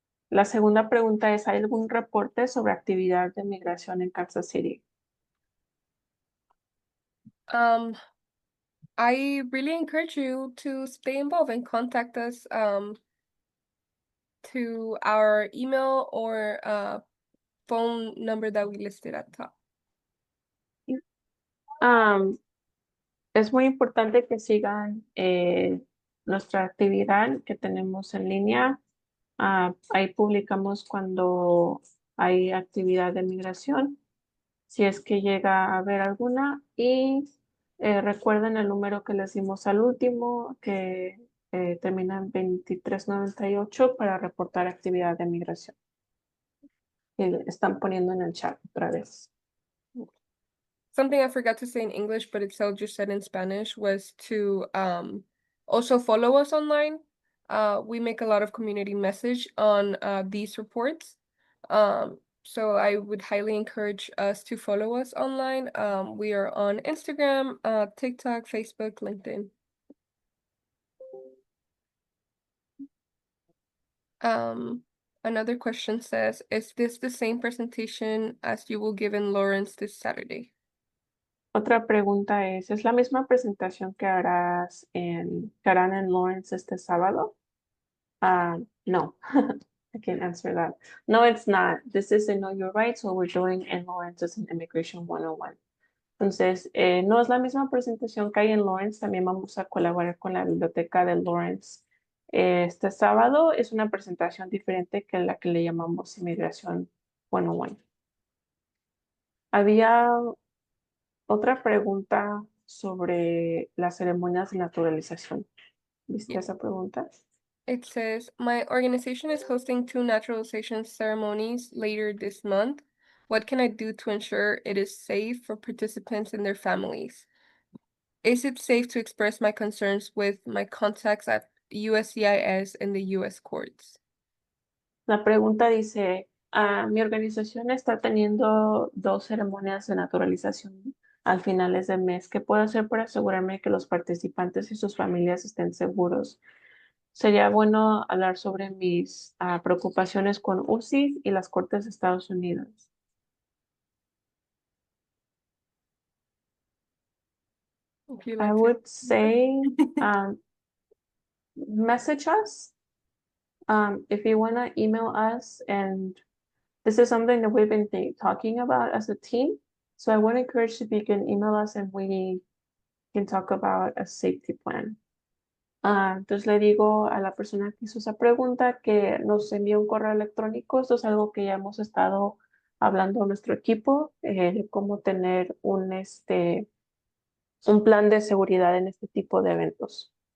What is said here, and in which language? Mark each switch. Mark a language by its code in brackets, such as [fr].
[es] La segunda pregunta es, ¿hay algún reporte sobre actividad de migración en Kansas City? [en] I really encourage you to stay involved and contact us to our email or phone number that we listed at the top. [es] Es muy importante que sigan nuestra actividad que tenemos en línea. Ahí publicamos cuando hay actividad de migración, si es que llega a haber alguna. Y recuerden el número que les dimos al último, que termina en 2398 para reportar actividad de migración. Están poniendo en el chat otra vez. [en] Something I forgot to say in English, but Itzel just said in Spanish, was to also follow us online. We make a lot of community message on these reports. So I would highly encourage us to follow us online. We are on Instagram, TikTok, Facebook, LinkedIn. Another question says, is this the same presentation as you will give in Lawrence this Saturday? [es] Otra pregunta ¿es la misma presentación que harán en Lawrence este sábado? [en] No, I can't answer that. No, it's not. This is a Know Your Rights, what we're doing in Lawrence is an Immigration 101. [es] Entonces, no es la misma presentación que hay en Lawrence, también vamos a colaborar con la biblioteca de Lawrence. Este sábado es una presentación diferente que la que le llamamos Inmigración 101. Había otra pregunta sobre las ceremonias de naturalización. ¿Viste [en] Yeah. [es] esa pregunta? [en] It says, my organization is hosting 2 naturalization ceremonies later this month. What can I do to ensure it is safe for participants and their families? Is it safe to express my concerns with my contacts at USCIS and the US courts? [es] La pregunta dice, mi organización está teniendo 2 ceremonias de naturalización al finales del mes. ¿Qué puedo hacer para asegurarme que los participantes y sus familias estén seguros? Sería bueno hablar sobre mis preocupaciones con UCI y las Cortes de Estados Unidos. [en] if you I like to. would say message us. If you want to email us, and this is something that we've been talking about as a team. So I want to encourage if you can email us and we can talk about a safety plan. [es] Entonces le digo a la persona que hizo esa pregunta que nos envíe un correo electrónico. Esto es algo que ya hemos estado hablando a nuestro equipo, cómo tener un plan de seguridad en este tipo de eventos.